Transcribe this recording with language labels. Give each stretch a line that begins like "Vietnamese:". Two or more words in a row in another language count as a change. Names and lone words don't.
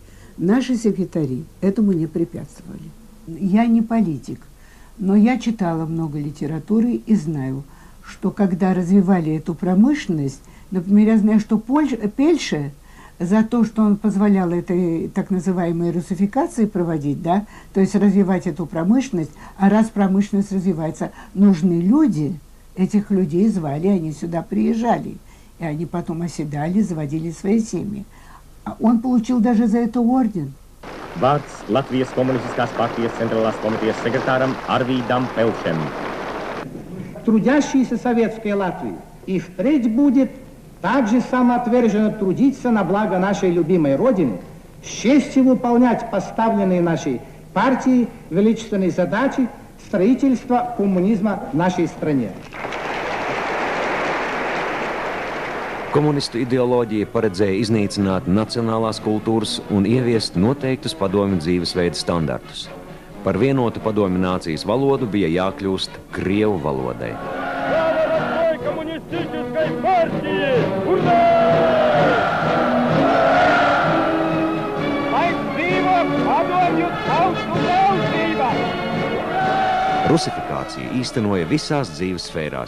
Russian: Наши секретари этому не препятствовали. Я не политик, но я читала много литературы и знаю, что когда развивали эту промышленность, например, я знаю, что Пельше за то, что он позволял этой так называемой русификации проводить, да, то есть развивать эту промышленность, а раз промышленность развивается, нужны люди, этих людей звали, они сюда приезжали. И они потом оседали, заводили свои семьи. А он получил даже за это орден.
Latvian: Vārds Latvijas Komunistiskās partijas Центральной komitejas sekretāram Arvīdam Pelšem.
Russian: Трудящиеся советской Латвии и впредь будет также самоотверженно трудиться на благо нашей любимой Родины, с честью выполнять поставленные нашей партией величественные задачи строительства коммунизма в нашей стране.
Latvian: Komunistu ideoloģija paredzēja iznīcināt nacionālās kultūras un ieviest noteiktus padomju dzīvesveida standartus. Par vienotu padomju nācijas valodu bija jākļūst krievu valodai. Rusifikācija īstenoja visās dzīves sfērās.